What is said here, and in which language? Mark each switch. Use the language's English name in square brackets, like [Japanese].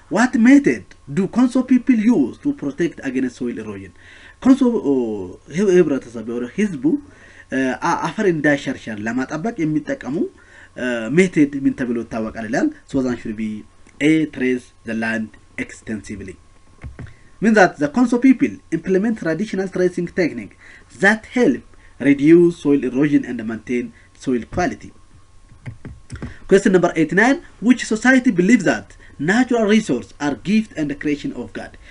[English] What method do Konso people use to protect against soil erosion? [Amharic] Konso ህብረተሰብ ወደ ህዝቡ አፈር እንዳይሸርሸር ለማጠበቅ የሚጠቀሙ ሜቶድ ምን ተብሎ ይታወቃል ይላል [English] so that should be a trace the land extensively. Means that the Konso people implement traditional tracing technique that help reduce soil erosion and maintain soil quality. Question number 89. Which society believes that natural resources are gift and the creation of God?